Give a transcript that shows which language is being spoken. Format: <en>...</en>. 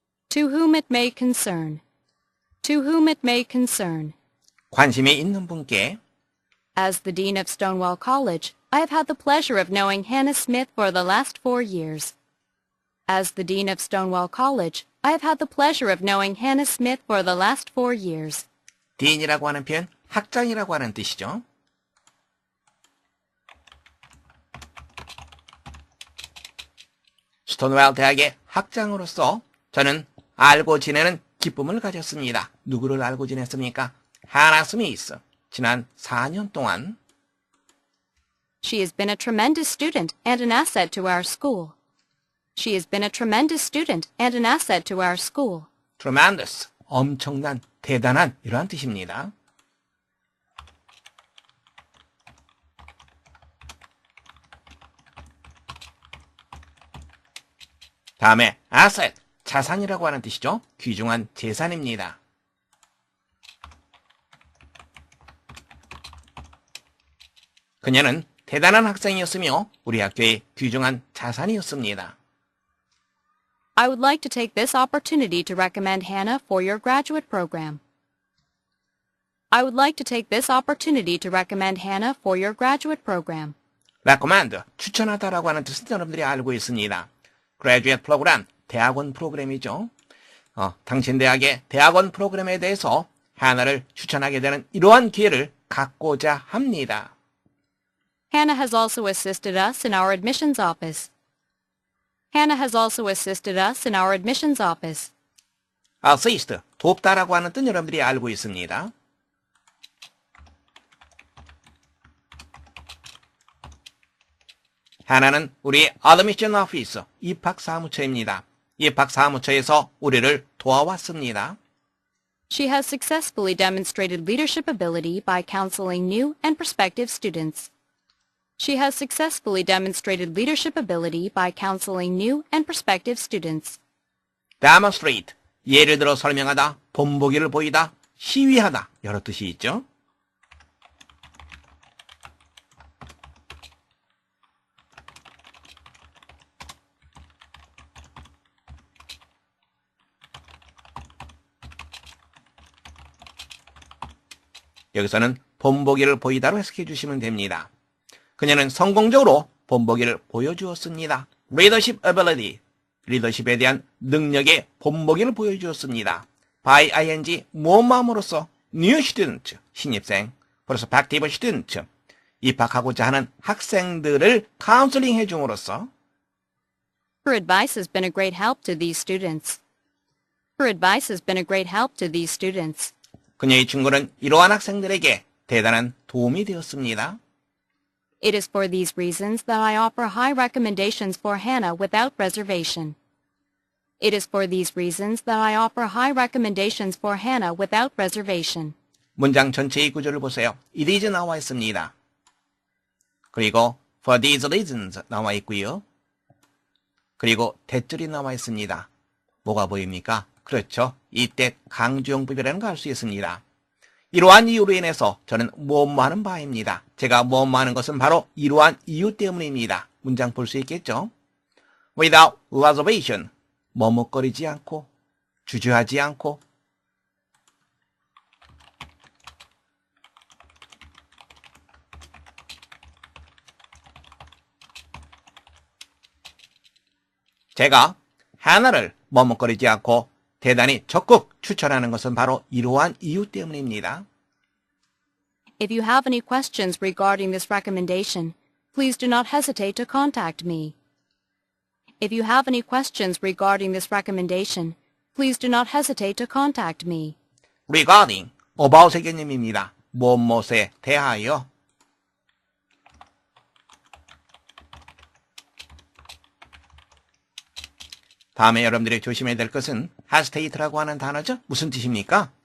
<en>To whom it may concern. To whom it may concern.</en> <ko>관심이 있는 분께.</ko> <en>As the Dean of Stonewall College, I have had the pleasure of knowing Hannah Smith for the last 4 years. As the Dean of Stonewall College, I have had the pleasure of knowing Hannah Smith for the last 4 years.</en> <ko>딘이라고 하는 표현, 학장이라고 하는 뜻이죠. 스톤웰 대학의 학장으로서 저는 알고 지내는 기쁨을 가졌습니다. 누구를 알고 지냈습니까? 하나 스미스. 지난 4년 동안</ko> <en>She has been a tremendous student and an asset to our school. She has been a tremendous student and an asset to our school.</en> <ko>tremendous, 엄청난, 대단한 이러한 뜻입니다. 다음에 asset, 자산이라고 하는 뜻이죠. 귀중한 재산입니다. 그녀는 대단한 학생이었으며 우리 학교의 귀중한 자산이었습니다.</ko> <en>I would like to take this opportunity to recommend Hannah for your graduate program. I would like to take this opportunity to recommend Hannah for your graduate program.</en> <ko>recommend, 추천하다라고 하는 뜻은 여러분들이 알고 있습니다. graduate 프로그램, 대학원 프로그램이죠. 당신 대학의 대학원 프로그램에 대해서 하나를 추천하게 되는 이러한 기회를 갖고자 합니다.</ko> <en>Hannah has also assisted us in our admissions office. Hannah has also assisted us in our admissions office.</en> <ko>assist, 돕다라고 하는 뜻 여러분들이 알고 있습니다. 하나는 우리</ko> <en>admission office,</en> <ko>입학사무처입니다. 입학사무처에서 우리를 도와왔습니다.</ko> <en>She has successfully demonstrated leadership ability by counseling new and prospective students. She has successfully demonstrated leadership ability by counseling new and prospective students.</en> <ko>demonstrate, 예를 들어 설명하다, 본보기를 보이다, 시위하다 여러 뜻이 있죠. 여기서는 본보기를 보이다로 해석해 주시면 됩니다. 그녀는 성공적으로 본보기를 보여주었습니다.</ko> <en>leadership ability,</en> <ko>리더십에 대한 능력의 본보기를 보여주었습니다.</ko> <en>by ing,</en> <ko>모험함으로써</ko> <en>new student,</en> <ko>신입생,</ko> <en>prospective student,</en> <ko>입학하고자 하는 학생들을 카운슬링 해줌으로써</ko> <en>Her advice has been a great help to these students. Her advice has been a great help to these students.</en> <ko>그녀의 충고는 이러한 학생들에게 대단한 도움이 되었습니다.</ko> <en>It is for these reasons that I offer high recommendations for Hannah without reservation. It is for these reasons that I offer high recommendations for Hannah without reservation.</en> <ko>문장 전체의 구조를 보세요.</ko> <en>It is</en> <ko>나와 있습니다. 그리고</ko> <en>for these reasons</en> <ko>나와 있고요. 그리고 대절이 나와 있습니다. 뭐가 보입니까? 그렇죠. 이때 강조용법이라는 걸 알 수 있습니다. 이러한 이유로 인해서 저는 뭐뭐하는 바입니다. 제가 뭐뭐하는 것은 바로 이러한 이유 때문입니다. 문장 볼 수 있겠죠?</ko> <en>Without reservation,</en> <ko>머뭇거리지 않고, 주저하지 않고, 제가 하나를 머뭇거리지 않고 대단히 적극 추천하는 것은 바로 이러한 이유 때문입니다.</ko> <en>If you have any questions regarding this recommendation, please do not hesitate to contact me. If you have any questions regarding this recommendation, please do not hesitate to contact me.</en> <ko>regarding, about의 개념입니다. 무엇에 대하여. 다음에 여러분들이 조심해야 될 것은 hesitate라고 하는 단어죠. 무슨 뜻입니까?</ko>